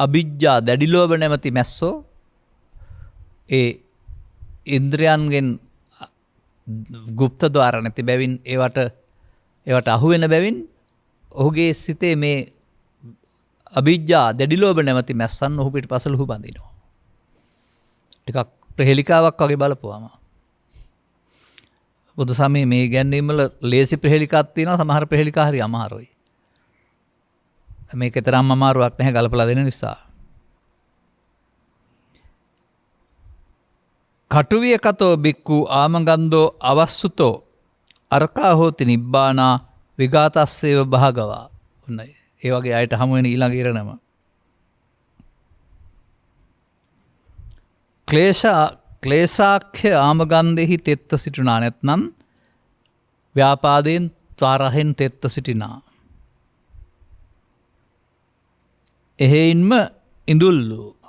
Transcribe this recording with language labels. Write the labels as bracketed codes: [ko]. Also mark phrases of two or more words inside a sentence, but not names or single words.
[si] අවිජ්ජා දැඩි ලෝභ නැමැති මැස්සෝ ඒ ඉන්ද්‍රයන්ගෙන් ගුප්ත ద్వාර නැති බැවින් ඒවට අහු වෙන බැවින් ඔහුගේ සිතේ මේ අවිජ්ජා දැඩි ලෝභ නැමැති මැස්සන් ඔහු පිටපසල ඔහු බඳිනවා. ටිකක් ප්‍රහෙලිකාවක් වගේ බලපුවාම බුදු සමයේ මේ ගැන්වීම වල ලේසි ප්‍රහෙලිකාවක් තියෙනවා, සමහර ප්‍රහෙලිකා හරි අමාරුයි. මේක තරම් අමාරුවක් නැහැ ගලපලා දෙන නිසා. [pi] කටුවිය කතෝ බික්කු ආමගන්ධෝ අවස්සුතෝ අරකා හෝති නිබ්බානා විගාතස්සේව භාගවා. [si] ඔන්නයි. ඒ වගේ අයට හමු වෙන ඊළඟ ඉරණම. ක්ලේශාක්ෂ ආමගන්ධෙහි තෙත්ත සිටිනා නැත්නම් ව්‍යාපාදයෙන් ත්වාරහෙන් තෙත්ත සිටිනා. එහෙයින්ම ඉඳුල්ලු.